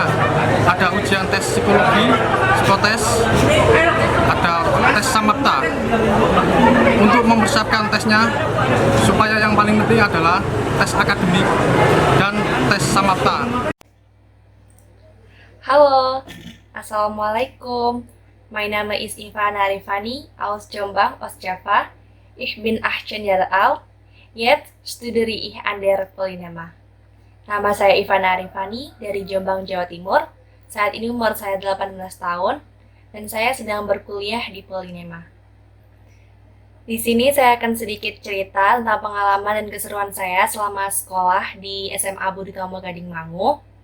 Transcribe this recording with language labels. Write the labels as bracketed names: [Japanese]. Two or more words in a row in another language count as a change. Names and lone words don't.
[Indonesian] Ada ujian tes psikologi, psikotes, ada tes samapta. Untuk mempersiapkan tesnya, supaya yang paling penting adalah tes akademik dan tes samapta. Halo, Assalamualaikum. [German] Mein Name ist Ivana Arifani aus Jombang, Ostjava. Ich bin 18 Jahre alt. Jetzt studiere ich an der Polynema. [Indonesian] Nama saya Ivana Arifani dari Jombang, Jawa Timur. Saat ini umur saya 18 tahun dan saya sedang berkuliah di Polynema. Di sini saya akan sedikit cerita tentang pengalaman dan keseruan saya selama sekolah di SMA Budi Utomo Gading Mangu.